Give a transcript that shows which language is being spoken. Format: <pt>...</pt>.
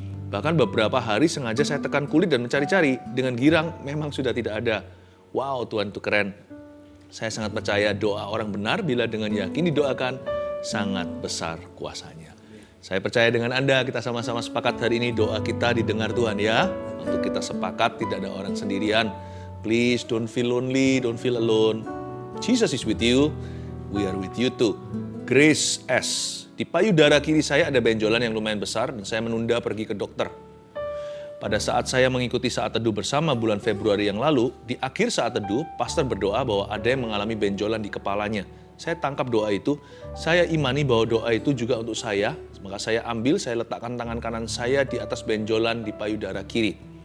<id>Bahkan beberapa hari sengaja saya tekan kulit dan mencari-cari. Dengan girang memang sudah tidak ada. Wow, Tuhan itu keren. Saya sangat percaya doa orang benar bila dengan yakin didoakan, sangat besar kuasanya. Saya percaya dengan Anda, kita sama-sama sepakat hari ini doa kita didengar Tuhan ya. Untuk kita sepakat tidak ada orang sendirian.</id> <en>Please don't feel lonely, don't feel alone. Jesus is with you, we are with you too.</en> <id>Grace S. Di payudara kiri saya ada benjolan yang lumayan besar dan saya menunda pergi ke dokter. Pada saat saya mengikuti Saat Teduh bersama bulan Februari yang lalu, di akhir Saat Teduh, pastor berdoa bahwa ada yang mengalami benjolan di kepalanya. Saya tangkap doa itu, saya imani bahwa doa itu juga untuk saya, maka saya ambil, saya letakkan tangan kanan saya di atas benjolan di payudara kiri.</id>